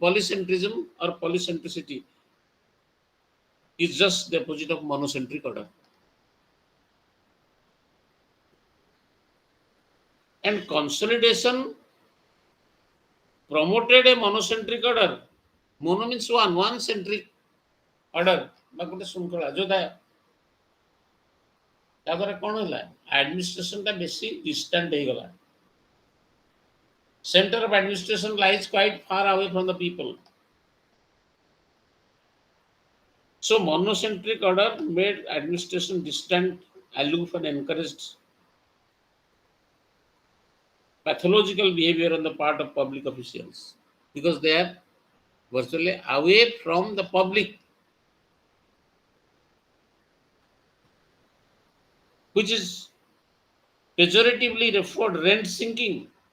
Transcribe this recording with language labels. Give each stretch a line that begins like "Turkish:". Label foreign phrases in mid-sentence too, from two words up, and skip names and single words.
English: Polycentrism or polycentricity is just the opposite of monocentric order. And consolidation promoted a monocentric order. Mono means one centric order.
Odia: ବା ଗୋଟେ ଶୃଙ୍ଖଳା ଯୋଉଟା ତା ଦ୍ୱାରା କ'ଣ ହେଲା ଆଡମିନିଷ୍ଟ୍ରେସନଟା ବେଶୀ ଡିଷ୍ଟାଣ୍ଟ ହେଇଗଲା.
English: Center of administration lies quite far away from the people. So monocentric order made administration distant, aloof, and encouraged pathological behavior on the part of public officials because they are virtually away from the public, which is pejoratively referred rent sinking.